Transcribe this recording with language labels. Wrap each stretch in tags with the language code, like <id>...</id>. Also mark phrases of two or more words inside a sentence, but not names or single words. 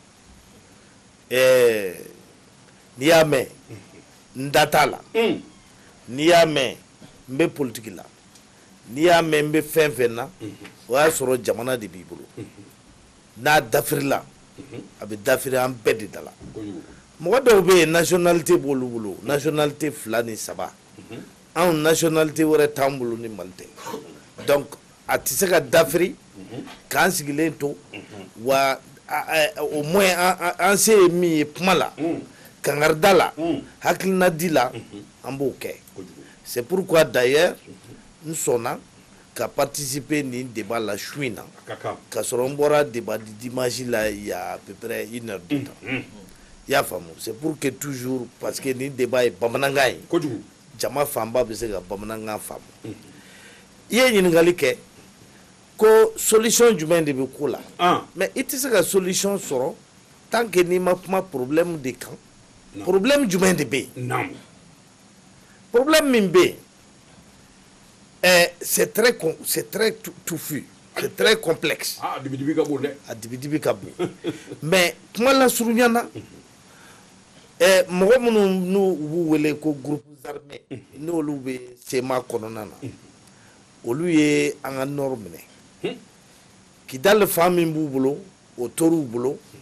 <bm>n'i y'a mɛn n da t'a la n'i y'a mɛn n bɛ politiki la n'i y'a mɛn n bɛ fɛn fɛn na o y'a sɔrɔ jamana de b'i bolo n'a dafirila a bɛ dafiri an bɛɛ de da la mɔgɔ dɔw bɛ yen nationalité b'olu bolo nationalité 2 ni 3 anw nationalité wɛrɛ t'an bolo ni Mali tɛ donc a tɛ se ka dafiri k'an sigilen to wa</bm> <fr>au moins</fr> <bm>an se ye min ye kuma la kangarida la hakilina di la an b'o kɛ</bm> <fr>c'est pourquoi d'ailleurs</fr> <bm>n sɔnna ka participer nin débat la su in na ka sɔrɔ n bɔra débat di dimanche la</bm> <fr>il y a à peu près 1 heure de temps</fr> <bm>i y'a faamu</bm> <fr>c'est pour que toujours parce que</fr> <bm>nin débat ye bamanankan ye jama fanba bɛ se ka bamanankan faamu i ye ɲininkali kɛ ko solution jumɛn de bɛ ko la mais i tɛ se ka solution sɔrɔ</bm> <fr>tant que</fr> <bm>n'i ma kuma problème de kan problème jumɛn de bɛ yen problème min bɛ yen</bm> <fr>c'est très touffu c'est très complexe</fr> <bm>a dibi-dibi ka bon mais kuma lasurunya na mɔgɔ minnu n'u b'u wele ko</bm> <fr>groupe armé</fr> <bm>n'olu bɛ sema kɔnɔna na olu ye an ka nord minɛ Kidal fan min b'u bolo o tor'u bolo</bm>